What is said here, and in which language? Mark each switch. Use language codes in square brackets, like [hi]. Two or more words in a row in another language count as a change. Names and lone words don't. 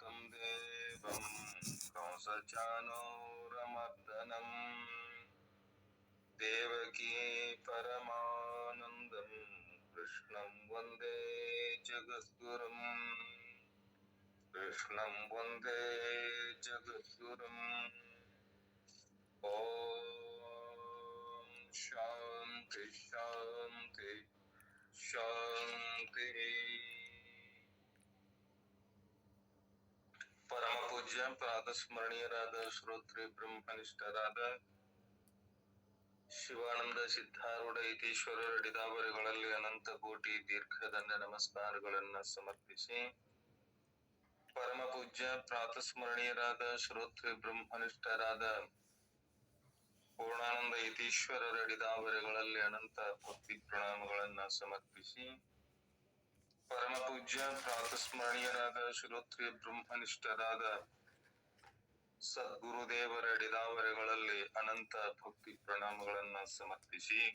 [sa] ದೇವಂ ಕಂಸಚಾನೂರಮರ್ದನಂ ದೇವಕೀ ಪರಮಾನಂದಂ ಕೃಷ್ಣಂ ವಂದೇ ಜಗದ್ಗುರುಂ ಕೃಷ್ಣಂ ವಂದೇ ಜಗದ್ಗುರುಂ. ಓಂ ಶಾಂತಿ ಶಾಂತಿ ಶಾಂತಿ. [kn] ಪರಮ ಪೂಜ್ಯ ಪ್ರಾತಸ್ಮರಣೀಯರಾದ ಶ್ರೋತ್ರಿ ಬ್ರಹ್ಮನಿಷ್ಠರಾದ ಶಿವಾನಂದ ಸಿದ್ಧಾರೂಢ ಯತೀಶ್ವರ ಅಡಿದಾವರೆಗಳಲ್ಲಿ ಅನಂತ ಕೋಟಿ ದೀರ್ಘದಂಡ ನಮಸ್ಕಾರಗಳನ್ನ ಸಮರ್ಪಿಸಿ, ಪರಮ ಪೂಜ್ಯ ಪ್ರಾತಸ್ಮರಣೀಯರಾದ ಶ್ರೋತ್ರಿ ಬ್ರಹ್ಮನಿಷ್ಠರಾದ ಪೂರ್ಣಾನಂದ ಯತೀಶ್ವರರ ಅಡಿದಾವರೆಗಳಲ್ಲಿ ಅನಂತ ಭಕ್ತಿ ಪ್ರಣಾಮಗಳನ್ನ ಸಮರ್ಪಿಸಿ, ಪರಮ ಪೂಜ್ಯ ಪ್ರಾತಸ್ಮರಣೀಯರಾದ ಶ್ರೋತ್ರಿಯ ಬ್ರಹ್ಮನಿಷ್ಠರಾದ ಸದ್ಗುರುದೇವರ ಅಡಿದಾವರೆಗಳಲ್ಲಿ ಅನಂತ ಭಕ್ತಿ ಪ್ರಣಾಮಗಳನ್ನ ಸಮರ್ಪಿಸಿ,